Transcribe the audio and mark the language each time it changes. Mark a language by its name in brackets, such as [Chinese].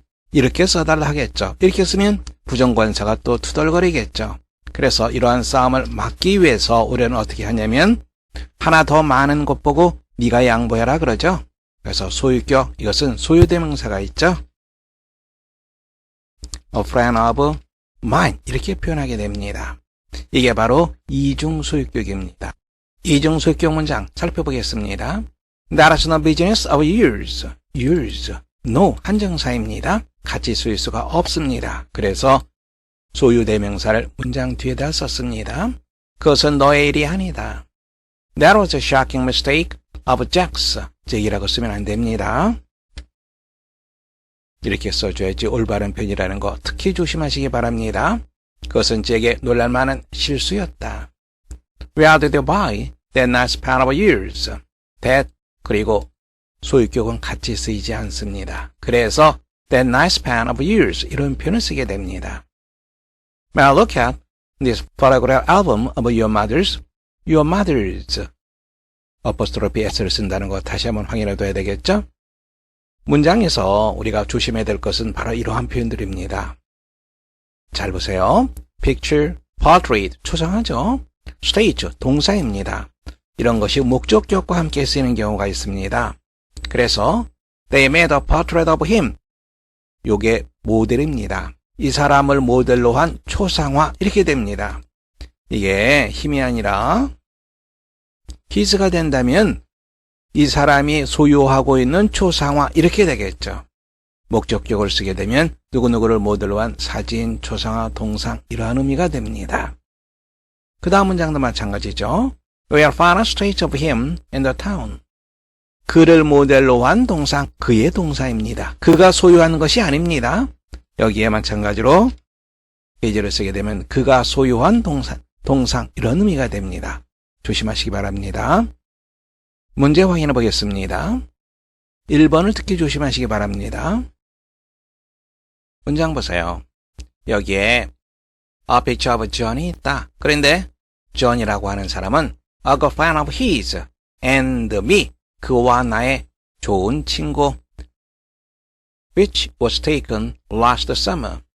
[Korean] 이렇게 써달라 하겠죠. 이렇게 쓰면 부정관사가 또 투덜거리겠죠. 그래서 이러한 싸움을 막기 위해서 우리는 어떻게 하냐면 하나 더 많은 것 보고 네가 양보해라 그러죠. 그래서 소유격, 이것은 소유대명사가 있죠. [English] A friend of mine [Korean] 이렇게 표현하게 됩니다. 이게 바로 이중소유격입니다. 이중소유격 문장 살펴보겠습니다. [English] That is no business of yours. yours. no [Korean] 한정사입니다. 같이 쓰일 수가 없습니다. 그래서 소유대명사를 문장 뒤에다 썼습니다. 그것은 너의 일이 아니다. [English] That was a shocking mistake of Jack's. [Korean] 잭이라고 쓰면 안 됩니다. 이렇게 써줘야지 올바른 표현이라는 거 특히 조심하시기 바랍니다. 그것은 잭의 놀랄만한 실수였다. [English] Where did you buy that nice pen of yours? [Korean] That 그리고 소유격은 같이 쓰이지 않습니다. 그래서 [English] that nice pen of yours [Korean] 이런 표현을 쓰게 됩니다. [English] May I look at this photograph album of your mother's? Your mother's. [Korean] 어퍼스트로피 s를 쓴다는 거 다시 한번 확인해 둬야 되겠죠? 문장에서 우리가 조심해야 될 것은 바로 이러한 표현들입니다. 잘 보세요. [English] picture, portrait, [Korean] 초상하죠? stage, 동사입니다. 이런 것이 목적격과 함께 쓰이는 경우가 있습니다. 그래서 [English] they made a portrait of him. [Korean] 요게 모델입니다. 이 사람을 모델로 한 초상화 이렇게 됩니다. 이게 힘이 아니라 his가 된다면 이 사람이 소유하고 있는 초상화 이렇게 되겠죠. 목적격을 쓰게 되면 누구누구를 모델로 한 사진, 초상화, 동상 이러한 의미가 됩니다. 그 다음 문장도 마찬가지죠. [English] We are found a statue of him in the town. [Korean] 그를 모델로 한 동상, 그의 동사입니다. 그가 소유한 것이 아닙니다. 여기에 마찬가지로 페이지를 쓰게 되면 그가 소유한 동상 이런 의미가 됩니다. 조심하시기 바랍니다. 문제 확인해 보겠습니다. 1번을 특히 조심하시기 바랍니다. 문장 보세요. 여기에 [English] a picture of John이 [Korean] 있다. 그런데 [English] John [Korean] 이라고 하는 사람은 [English] a good friend of his and me. [Korean] 그와 나의 좋은 친구 [English] which was taken last summer.